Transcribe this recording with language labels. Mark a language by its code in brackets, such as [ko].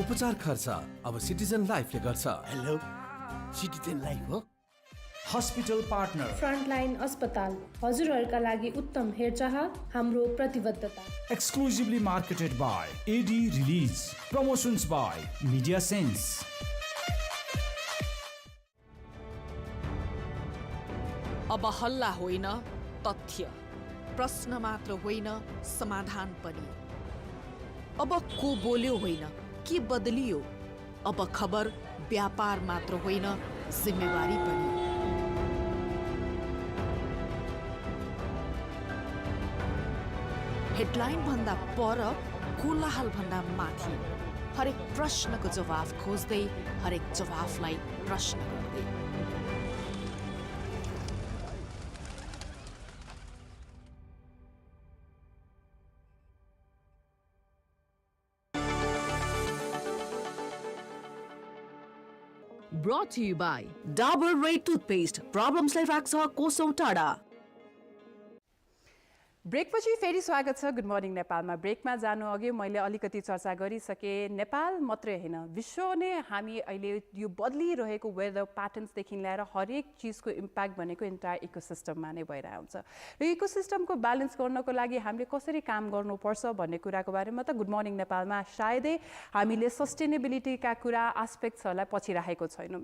[ne] उपचार खर्च अब सिटिजन लाइफले गर्छ। हेलो, सिटिजन लाइफ हो? [en] Hospital Partner. [ne] फ्रन्टलाइन अस्पताल हजुरहरूका लागि उत्तम हेरचाह हाम्रो प्रतिबद्धता। [en] Exclusively marketed by AD Release. Promotions by Media Sense. [ne] अब हल्ला होइन, तथ्य, प्रश्न मात्र होइन, समाधान पनि। अब को बोल्यो होइन, के बदलियो। अब खबर व्यापार मात्र होइन, जिम्मेवारी पनि। हेडलाइन भन्दा पर, कोलाहल भन्दा माथि, हरेक प्रश्नको जवाफ खोज्दै, हरेक जवाफलाई प्रश्न गर्दै। [en] Brought to you by Dabur Red Toothpaste. [ne] Problemsलाई राख्छ कोसौं टाढा। ब्रेकपछि फेरि स्वागत छ गुड मर्निङ नेपालमा। ब्रेकमा जानु अघि मैले अलिकति चर्चा गरिसकेँ। नेपाल मात्रै होइन, विश्व नै हामी अहिले यो बदलिरहेको वेदर प्याटर्न्सदेखि लिएर हरेक चिजको इम्प्याक्ट भनेको इन्टायर इकोसिस्टममा नै भइरहेको हुन्छ। र इकोसिस्टमको ब्यालेन्स गर्नको लागि हामीले कसरी काम गर्नुपर्छ भन्ने कुराको बारेमा त गुड मर्निङ नेपालमा सायदै हामीले सस्टेनेबिलिटीका कुरा एस्पेक्ट्सहरूलाई पछि राखेको छैनौँ।